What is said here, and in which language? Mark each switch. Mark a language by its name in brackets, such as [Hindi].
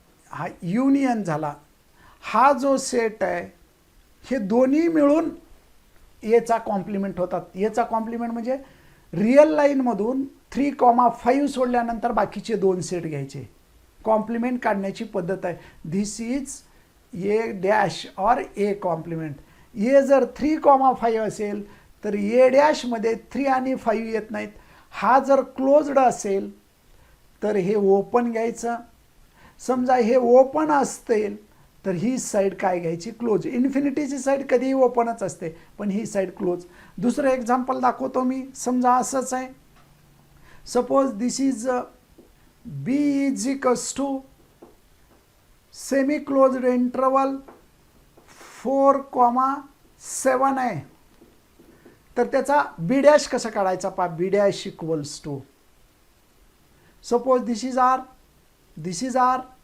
[Marathi] हा युनियन झाला. हा जो सेट आहे हे दोन्ही मिळून एचा कॉम्प्लिमेंट होतात. एचा कॉम्प्लिमेंट म्हणजे रिअल लाईनमधून 3,5 सोडल्यानंतर बाकीचे 2 सेट घ्यायचे. कॉम्प्लिमेंट काढण्याची पद्धत आहे. [English] This is A dash or A complement. [Marathi] ए जर 3,5 असेल तर ए डॅशमध्ये 3 आणि 5 येत नाहीत. हा जर क्लोज्ड असेल तर हे ओपन घ्यायचं. समजा हे ओपन असतील तर ही साईड काय घ्यायची, क्लोज. इन्फिनिटीची साईड कधीही ओपनच असते, पण ही साईड क्लोज. दुसरं एक्झाम्पल दाखवतो मी. समजा असंच आहे. [English] suppose this is B is equals to semi closed interval 4,7 [Marathi] आहे. तर त्याचा बी डॅश कसा काढायचा पहा. बी dash equals to [English] Suppose this is R, this is R.